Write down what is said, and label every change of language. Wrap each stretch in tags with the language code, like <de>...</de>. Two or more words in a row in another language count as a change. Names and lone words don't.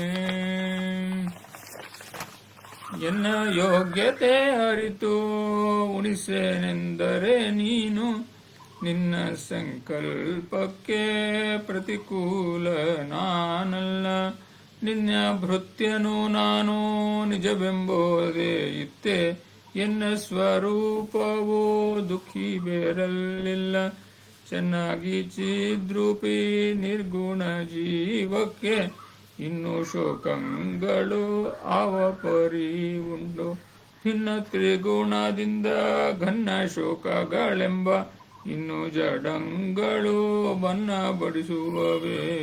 <kn>ಎನ್ನ ಯೋಗ್ಯತೆ ಅರಿತು ಉಣಿಸೇನೆಂದರೆ ನೀನು ನಿನ್ನ ಸಂಕಲ್ಪಕ್ಕೆ ಪ್ರತಿಕೂಲ ನಾನಲ್ಲ ನಿನ್ನ ಭೃತ್ಯನು ನಾನು ನಿಜವೆಂಬೋದೇ ಇತ್ತೆ ಎನ್ನ ಸ್ವರೂಪವೋ ದುಃಖಿ ಬೇರಲ್ಲಿಲ್ಲ ಚೆನ್ನಾಗಿ ಚಿದ್ರೂಪಿ ನಿರ್ಗುಣ ಜೀವಕ್ಕೆ ಇನ್ನು ಶೋಕಗಳು ಆವ ಪರಿ ಉಂಟು ಭಿನ್ನ ತ್ರಿಗುಣದಿಂದ ಘನ್ನ ಶೋಕಗಳೆಂಬ ಇನ್ನು ಜಡಂಗಳು ಬಣ್ಣ ಬಡಿಸುವವೇ</kn>